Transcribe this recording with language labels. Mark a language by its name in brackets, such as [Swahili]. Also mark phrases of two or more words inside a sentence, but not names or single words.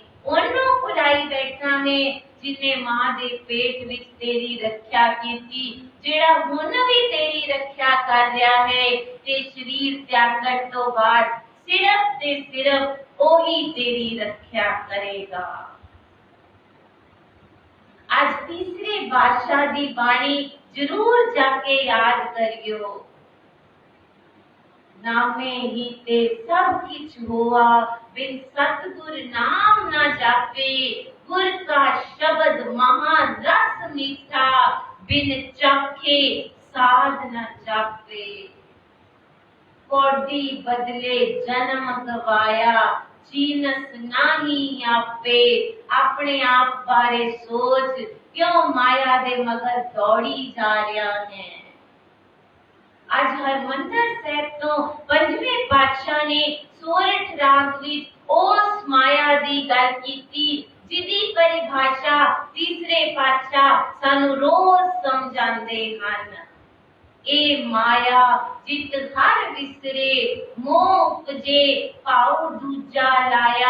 [Punjabi] ਓਹਨੂੰ ਭੁਲਾਈ ਬੈਠਾ ਹੈ ਜਿਨ੍ਹੇ ਮਾਂ ਦੇ ਪੇਟ ਵਿੱਚ ਤੇਰੀ ਰੱਖਿਆ ਕੀਤੀ, ਜਿਹੜਾ ਹੁਣ ਵੀ ਤੇਰੀ ਰੱਖਿਆ ਕਰ ਰਿਹਾ ਹੈ ਤੇ ਸਰੀਰ ਤਿਆਗਣ ਤੋਂ ਬਾਅਦ ਸਿਰਫ਼ ਤੇ ਸਿਰਫ਼ ਓਹੀ ਤੇਰੀ ਰੱਖਿਆ ਕਰੇਗਾ। ਅੱਜ ਤੀਸਰੇ ਬਾਦਸ਼ਾਹ ਦੀ ਬਾਣੀ ਜ਼ਰੂਰ ਜਾ ਕੇ ਯਾਦ ਕਰਿਓ। ਨਾਮੇ ਹੀ ਤੇ ਸਭ ਕਿਛੁ ਹੋਆ, ਬਿਨ ਸਤਿਗੁਰ ਨਾਮ ਨਾ ਜਾਪੇ। ਗੁਰ ਕਾ ਸ਼ਬਦ ਮਹਾ ਰਸ ਮੀਠਾ, ਬਿਨ ਚਾਖੇ ਸਾਧ ਨ ਜਾਪੇ। ਕਉਡੀ ਬਦਲੇ ਜਨਮ ਗਵਾਇਆ, ਚੀਨਸ ਨਾਹੀ ਆਪੇ। ਆਪਣੇ ਆਪ ਬਾਰੇ ਸੋਚ, ਕਿਉਂ ਮਾਇਆ ਦੇ ਮਗਰ ਦੌੜੀ ਜਾ ਰਿਹਾ ਹੈ। ਅੱਜ ਹਰਿਮੰਦਰ ਸਾਹਿਬ ਤੋਂ ਪੰਜਵੇਂ ਪਾਤਸ਼ਾਹ ਨੇ ਸੋਰਠ ਰਾਗ ਵਿੱਚ ਉਸ ਮਾਇਆ ਦੀ ਗੱਲ ਕੀਤੀ, ਜਿਦੀ ਪਰਿਭਾਸ਼ਾ ਤੀਸਰੇ ਪਾਤਸ਼ਾਹ ਸਾਨੂੰ ਰੋਜ਼ ਸਮਝਾਉਂਦੇ ਹਨ। ਏ ਮਾਇਆ ਜਿਤੁ ਹਰਿ ਵਿਸਰੈ, ਮੋਹ ਉਪਜੈ ਭਾਉ ਦੂਜਾ ਲਾਇਆ।